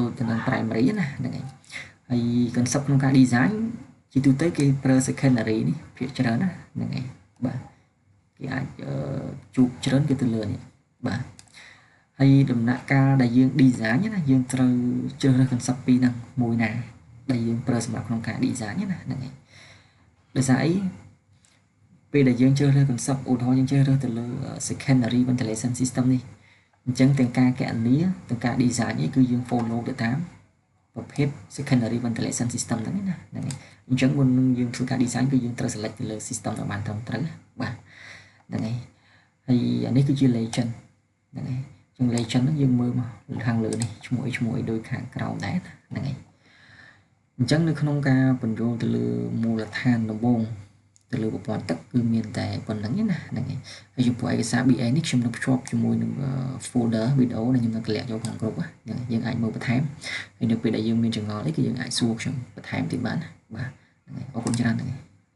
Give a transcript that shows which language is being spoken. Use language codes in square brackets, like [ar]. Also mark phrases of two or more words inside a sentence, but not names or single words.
[km] ដូចទៅនឹង primary ណាហ្នឹងហើយហើយ concept ក្នុងការ design ជាទូទៅគេប្រើ secondary នេះភាគច្រើនណាហ្នឹងហើយបាទគេអាចជួបច្រើនគេទៅលើនេះបាទហើយដំណាក់កាលដែលយើង design ណាយើងត្រូវជ្រើសរើស concept ពីរហ្នឹង មួយណាដែលយើងប្រើសម្រាប់ក្នុងការ design ណាហ្នឹងហើយដោយសារអីពេលដែលយើងជ្រើសរើស concept ឧទាហរណ៍យើងជ្រើសរើសទៅលើ [en] secondary ventilation system [km] នេះអញ្ចឹងទាំងការកណនាទាំងការ design នេះគឺយើង follow ទៅតាមប្រភេទ [en] secondary ventilation system [km] ហ្នឹងណាហ្នឹងហើយអញ្ចឹងមុននឹងយើងធ្វើការ design គឺយើងត្រូវ select ទៅលើ system ដែលបានត្រឹមត្រូវបាទហ្នឹងហើយហើយអានេះគឺជា legend ហ្នឹងហើយចឹង legend ហ្នឹងយើងមើលមកខាងលើនេះឈ្មោះអីដូចខាងក្រោមដែរហ្នឹងហើយអញ្ចឹងនៅក្នុងការបញ្ចូលទៅលើមូលដ្ឋានដំបូងទៅលើប្រព័ន្ធទឹកគឺមានតែប៉ុណ្្នឹងឯណាហ្នឹងហើយហើយចំពោះឯកសារ BA នេះខ្ញុំនឹងភ្ជាប់ជាមួយនឹង folder វីដេអូដែលខ្ញុំនឹងតម្លាក់យកក្នុងក្រុមហ្នឹងយើងអាចមើលបន្ថែមហើយនៅពេលដែលយើងមានចង្អល់អីគឺយើងអាចសួរខ្ញុំបន្ថែមទៀតបានបាទហ្នឹងហើយអរគុណច្រើនហ្នឹងហើយ